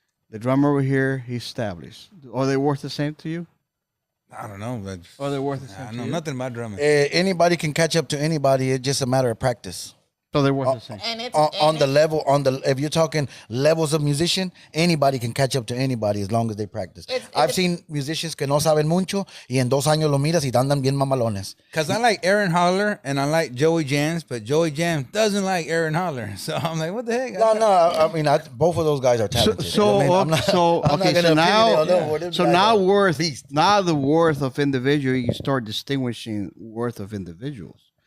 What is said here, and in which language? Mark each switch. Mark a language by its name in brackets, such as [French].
[English] The drummer over here, he's established. Are they worth the same to you? I don't know. But are they worth the same? I know nothing about drumming. Anybody can catch up to anybody. It's just a matter of practice. So they're worth the same. And it's if you're talking levels of musician, anybody can catch up to anybody as long as they practice. I've seen musicians [Spanish] que no saben mucho y en 2 años lo miras y andan bien mamalones. [English] Because I like Aaron Holler and I like Joey Jams, but Joey Jams doesn't like Aaron Holler. So I'm like, what the heck? No. I mean, both of those guys are talented. So the worth of individual, you start distinguishing worth of individuals.